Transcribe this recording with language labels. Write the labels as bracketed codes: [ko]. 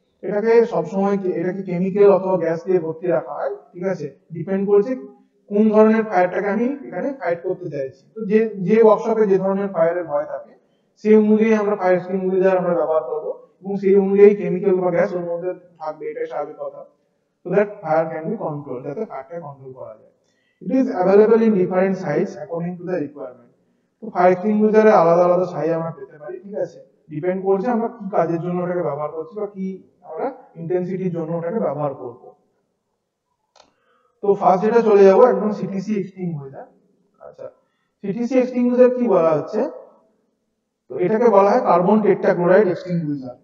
[bn] এটাকে সবসময় এটাকে কেমিক্যাল অথবা গ্যাস দিয়ে ভর্তি রাখা হয়, ঠিক আছে, ডিপেন্ড করছে কোন ধরনের ফায়ারটাকে আমি এখানে ফাইট করতে চাইছি। তো যে যে ওয়ার্কশপে যে ধরনের ফায়ারের ভয় থাকে সেই অনুযায়ী আমরা ফায়ার এক্সটিংগুইজার আমরা ব্যবহার করব এবং সেই অনুযায়ী কেমিক্যাল বা গ্যাস ওর মধ্যে থাকবে, এটাই স্বাভাবিক কথা, [en] so that fire can be controlled, [bn] যাতে ফায়ারটা কন্ট্রোল করা যায়। [en] It is available in different size according to the requirement. [bn] তো ফায়ার এক্সটিংগুইজারে আলাদা আলাদা সাইজ আমরা পেতে পারি, ঠিক আছে, ডিপেন্ড করছে আমরা কি কাজের জন্য ওটাকে ব্যবহার করছি বা কি আমরা ইন্টেন্সিটির জন্য ওটাকে ব্যবহার করব। তো ফার্স্ট যেটা চলে যাব একদম সিটিসি এক্সটিংগুইজার। আচ্ছা সিটিসি এক্সটিংগুইজার কি বলা হচ্ছে, তো এটাকে বলা হয় কার্বন টেট্রাক্লোরাইড এক্সটিংগুইজার।